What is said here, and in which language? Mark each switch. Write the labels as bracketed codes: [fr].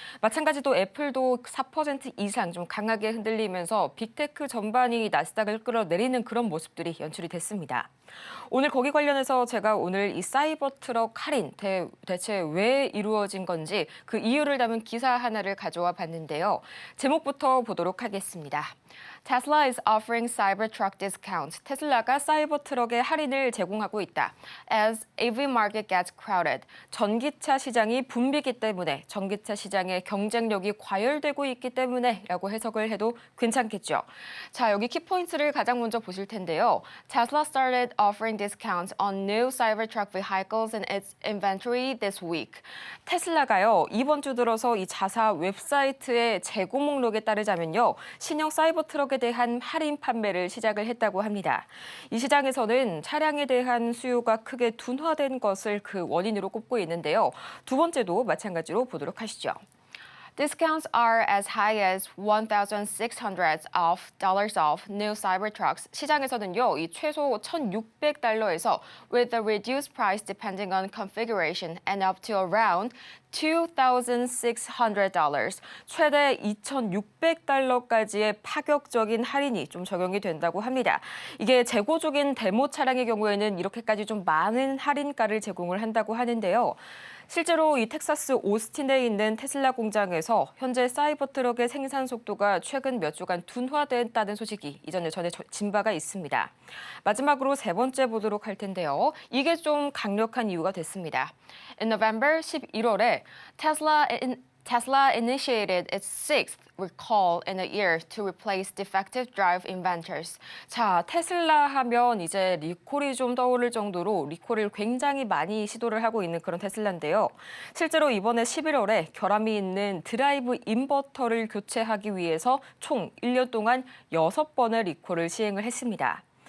[ko] 마찬가지로 애플도 4% 이상 좀 강하게 흔들리면서 빅테크 전반이 나스닥을 끌어내리는 그런 모습들이 연출이 됐습니다. 오늘 거기 관련해서 제가 오늘 이 사이버 트럭 할인 대체 왜 이루어진 건지 그 이유를 담은 기사 하나를 가져와 봤는데요. 제목부터 보도록 하겠습니다. [en] Tesla is offering Cybertruck discounts. [ko] 테슬라가 사이버 트럭의 할인을 제공하고 있다. [en] As EV market gets crowded. [ko] 전기차 시장이 붐비기 때문에 전기차 시장의 경쟁력이 과열되고 있기 때문에라고 해석을 해도 괜찮겠죠. 자, 여기 키포인트를 가장 먼저 보실 텐데요. [en] Tesla started offering discounts on new Cybertruck vehicles in its inventory this week. [ko] 테슬라가요, 이번 주 들어서 이 자사 웹사이트의 재고 목록에 따르자면요, 신형 사이버 트럭에 대한 할인 판매를 시작을 했다고 합니다. 이 시장에서는 차량에 대한 수요가 크게 둔화된 것을 그 원인으로 꼽고 있는데요. 두 번째도 마찬가지로 보도록 하시죠. [en] Discounts are as high as $1,600 off new Cybertrucks. [ko] 시장에서는요, 이 최소 [en] $1,600에서 with a reduced price depending on configuration and up to around $2,600. [ko] 최대 $2,600까지의 파격적인 할인이 좀 적용이 된다고 합니다. 이게 재고 중인 데모 차량의 경우에는 이렇게까지 좀 많은 할인가를 제공을 한다고 하는데요. 실제로 이 텍사스 오스틴에 있는 테슬라 공장에서 현재 사이버 트럭의 생산 속도가 최근 몇 주간 둔화됐다는 소식이 이전에 전해진 바가 있습니다. 마지막으로 세 번째 보도록 할 텐데요. 이게 좀 강력한 이유가 됐습니다. [en] In November [ko] 11월에 [en] Tesla initiated its sixth recall in a year to replace defective drive inventors. [ko] 자, 테슬라 하면 이제 리콜이 좀 떠오를 정도로 리콜을 굉장히 많이 시도를 하고 있는 그런 테슬라인데요. 실제로 이번에 11월에 결함이 있는 드라이브 인버터를 교체하기 위해서 총 1년 동안 6번의 리콜을 시행을 했습니다.